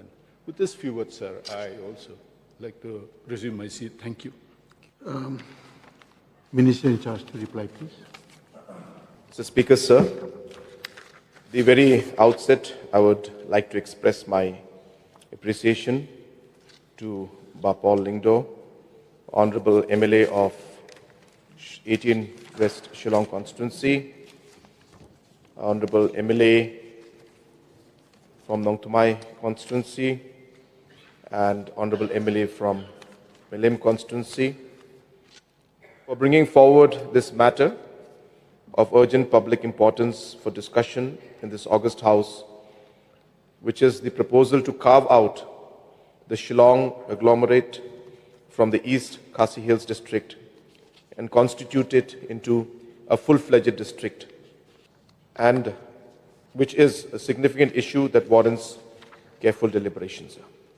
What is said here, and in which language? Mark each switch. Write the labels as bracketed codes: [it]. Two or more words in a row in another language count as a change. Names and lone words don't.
[en] With this few words, sir, I also like to resume my seat. Thank you. Minister in charge to reply, please. Mr. Speaker, sir, the very outset, I would like to express my appreciation to Bapol Lingdo, Honourable MLA of 18 West Shillong constituency, Honourable MLA from Nong Thamai constituency, and Honourable MLA from Milim constituency, for bringing forward this matter of urgent public importance for discussion in this August House, which is the proposal to carve out the Shillong agglomerate from the East Khasi Hills district and constitute it into a full-fledged district, and which is a significant issue that warrants careful deliberation, sir.